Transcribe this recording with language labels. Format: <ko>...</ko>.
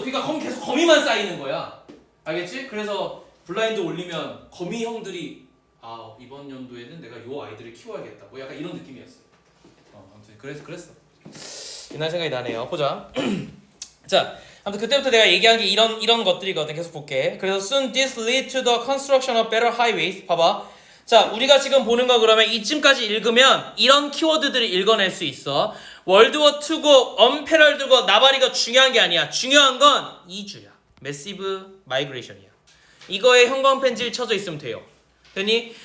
<ko>그러니까 계속 거미만 쌓이는 거야. 알겠지? 그래서 블라인드 올리면 거미 형들이 이번 연도에는 내가 요 아이들을 키워야겠다. 뭐 약간 이런 느낌이었어요. 아무튼 그랬어. 옛날 생각이 나네요. 보자. 자, 아무튼 그때부터 내가 얘기한 게 이런 것들이거든. 계속 볼게. 그래서</ko> <en>soon this lead to the construction of better highways.</en> <ko>봐봐. 자, 우리가 지금 보는 거 그러면 이쯤까지 읽으면 이런 키워드들을 읽어낼 수 있어. 월드워 2고 언패럴드고 나발이가 중요한 게 아니야. 중요한 건 이주야. 매시브 마이그레이션이야. 이거에 형광펜질 쳐져 있으면 돼요. 됐니?</ko>